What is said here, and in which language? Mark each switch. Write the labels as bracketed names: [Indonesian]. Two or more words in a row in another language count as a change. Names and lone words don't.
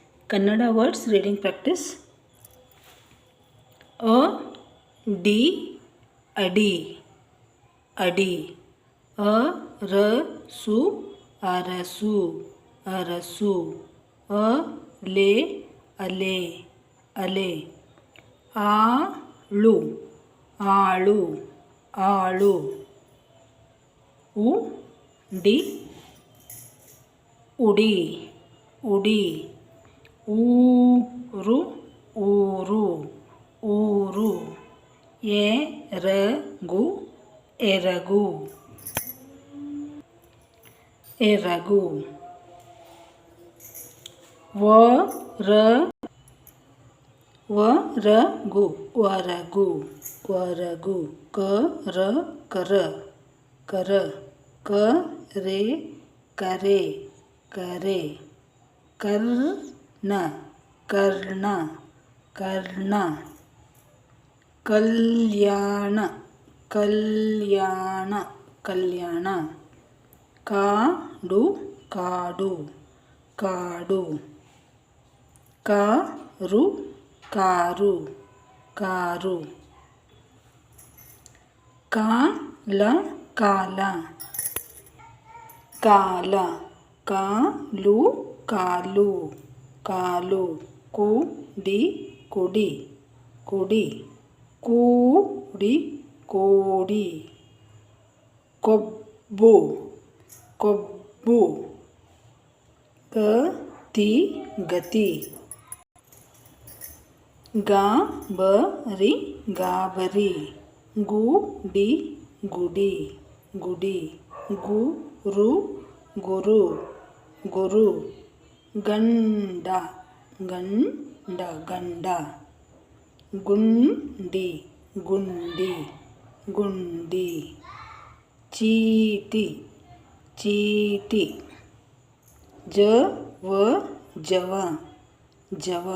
[English] Kannada words reading practice. [Kannada] ಅ ಡಿ ಅಡಿ ಅಡಿ. ಅ ರಸು ಅರಸು ಅರಸು. ಅ ಲೆ ಅಲೆ ಅಲೆ. ಅಳು ಅಳು ಅಳು. ಉಡಿ ಉಡಿ ಉಡಿ. ಊರು ಊರು ಊರು. ಎರಗು ಎರಗು ಎರಗು. ವರಗು ವರಗು ವರಗು. ಕರ್ ಕರೆ ಕರೆ ಕರೆ. ಕರ್ಣ ಕರ್ಣ ಕರ್ಣ. ಕಲ್ಯಾಣ ಕಲ್ಯಾಣ ಕಲ್ಯಾಣ. ಕಾಡು ಕಾಡು ಕಾಡು. ಕರು ಕರು ಕರು. ಕಲ ಕಲ ಕಲ. ಕಾಲು ಕಾಲು ಕಾಲು. ಕುಡಿ ಕುಡಿ ಕುಡಿ. ಕುಡಿ ಕುಡಿ. ಕೊಬ್ಬು ಕೊಬ್ಬು. ಗತಿ ಗತಿ. ಗಬರಿ ಗಬರಿ. ಗುಡಿ ಗುಡಿ ಗುಡಿ. ಗುರು ಗುರು ಗುರು. ಗಂಡ ಗಂಡ ಗಂಡ. ಗುಂಡಿ ಗುಂಡಿ ಗುಂಡಿ. ಚಿಟಿ ಚಿಟಿ. ಜಾವ ಜಾವ.